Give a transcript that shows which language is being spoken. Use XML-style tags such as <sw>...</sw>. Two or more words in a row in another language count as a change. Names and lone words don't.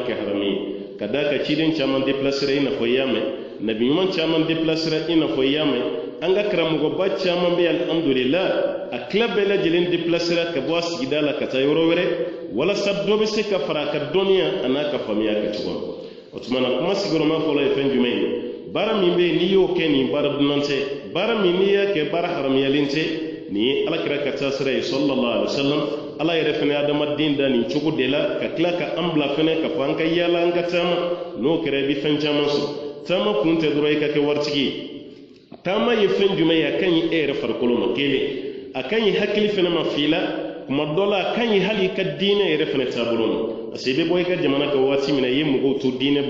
<bm>kɛ haramu ye ka da ka ciden caman déplacera i n'a fɔ i y'a mɛn nabi ɲuman caman déplacera i n'a fɔ i y'a mɛn an ka karamɔgɔba caman bɛ alhamdulillah a tila bɛɛ lajɛlen déplacera ka bɔ a sigida la ka taa yɔrɔ wɛrɛ walasa dɔ bɛ se ka fara a ka dɔnniya a n'a ka faamuya kɛ cogo o tuma na kuma sigiyɔrɔma fɔlɔ ye fɛn jumɛn ye baara min bɛ yen n'i y'o kɛ nin baara dunan tɛ baara min n'i y'a kɛ baara haramuyalen tɛ nin ye alakira ka taa sira ye</bm> <ar>صلى الله عليه وسلم</ar> <bm>ala yɛrɛ fana ye adamaden da nin cogo de la ka tila ka an bila fana ka fɔ an ka yaala an ka taama n'o kɛra i bɛ fɛn caman sɔrɔ taama kun tɛ dɔrɔn i ka kɛ waritigi ye taama ye fɛn jumɛn ye a ka ɲi e yɛrɛ farikolo ma kelen a ka ɲi hakili fana ma f'i la kuma dɔ la a ka ɲi hali i ka diinɛ yɛrɛ fana taabolo ma</bm> <fr>parce que</fr> <bm>i bɛ bɔ i ka jamana kan waati min na i ye mɔgɔw to diinɛ</bm>